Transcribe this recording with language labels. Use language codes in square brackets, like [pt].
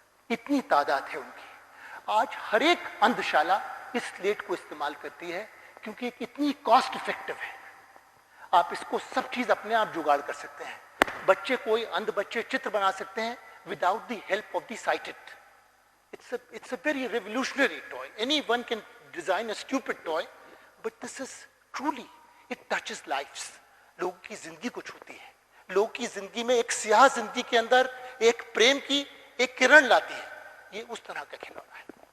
[hi] इतनी तादाद है उनकी। आज हर एक अंधशाला इस स्लेट को इस्तेमाल करती है, क्योंकि इतनी कॉस्ट इफेक्टिव है। आप इसको सब चीज अपने आप जुगाड़ कर सकते हैं। बच्चे, कोई अंध बच्चे चित्र बना सकते हैं [en] Without the help of the sighted. It's a very revolutionary toy. Anyone can design a stupid toy, but this is truly, it touches lives. [hi] लोगों की जिंदगी को छूती है, लोगों की जिंदगी में एक स्याह जिंदगी के अंदर एक प्रेम की एक किरण लाती है। ये उस तरह का खिलौना है।